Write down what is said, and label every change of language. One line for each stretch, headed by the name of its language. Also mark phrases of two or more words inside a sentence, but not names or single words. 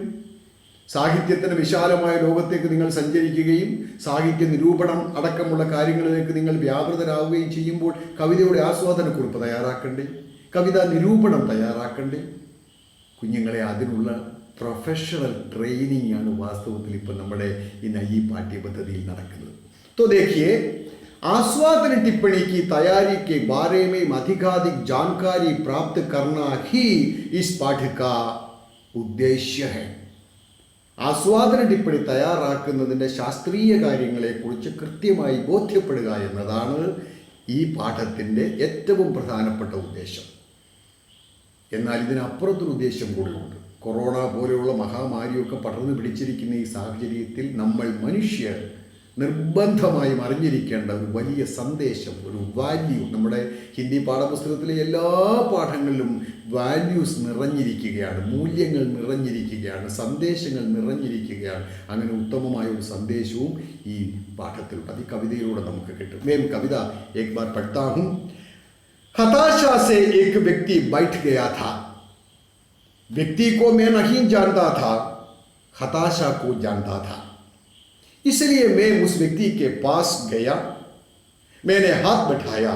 Malayalam: സാഹിത്യത്തിൻ്റെ വിശാലമായ ലോകത്തേക്ക് നിങ്ങൾ സഞ്ചരിക്കുകയും സാഹിത്യ നിരൂപണം അടക്കമുള്ള കാര്യങ്ങളിലേക്ക് നിങ്ങൾ വ്യാപൃതരാവുകയും ചെയ്യുമ്പോൾ കവിതയുടെ ആസ്വാദനക്കുറിപ്പ് തയ്യാറാക്കണ്ടേ, കവിതാ നിരൂപണം തയ്യാറാക്കണ്ടേ? കുഞ്ഞുങ്ങളെ അതിനുള്ള
English: professional training
Malayalam: ആണ് വാസ്തവത്തിൽ ഇപ്പം നമ്മുടെ ഈ പാഠ്യപദ്ധതിയിൽ നടക്കുന്നത്.
Hindi: तो देखिए, आस्वादन टिप्पणी की तैयारी के बारे में अधिकाधिक जानकारी प्राप्त करना ही इस पाठ का उद्देश्य है.
Malayalam: ആസ്വാദന ടിപ്പണി തയ്യാറാക്കുന്നതിൻ്റെ ശാസ്ത്രീയ കാര്യങ്ങളെക്കുറിച്ച് കൃത്യമായി ബോധ്യപ്പെടുക എന്നതാണ് ഈ പാഠത്തിൻ്റെ ഏറ്റവും പ്രധാനപ്പെട്ട ഉദ്ദേശം. എന്നാൽ ഇതിനപ്പുറത്തൊരു ഉദ്ദേശം കൂടിയുണ്ട്. കൊറോണ പോലെയുള്ള മഹാമാരിയൊക്കെ പടർന്നു പിടിച്ചിരിക്കുന്ന ഈ സാഹചര്യത്തിൽ നമ്മൾ മനുഷ്യർ നിർബന്ധമായും അറിഞ്ഞിരിക്കേണ്ട ഒരു വലിയ സന്ദേശം, ഒരു വാല്യൂ. നമ്മുടെ ഹിന്ദി പാഠപുസ്തകത്തിലെ എല്ലാ പാഠങ്ങളിലും വാല്യൂസ് നിറഞ്ഞിരിക്കുകയാണ്, മൂല്യങ്ങൾ നിറഞ്ഞിരിക്കുകയാണ്, സന്ദേശങ്ങൾ നിറഞ്ഞിരിക്കുകയാണ്. അങ്ങനെ ഉത്തമമായ ഒരു സന്ദേശവും ഈ പാഠത്തിലുണ്ട്. അത് ഈ കവിതയിലൂടെ നമുക്ക് കിട്ടും.
Hindi: मैं कविता एक बार पढ़ता हूँ. हताशा से एक व्यक्ति बैठ गया था. व्यक्ति को मैं नहीं जानता था, हताशा को जानता था. इसलिए मैं उस व्यक्ति के पास गया. मैंने हाथ बैठाया.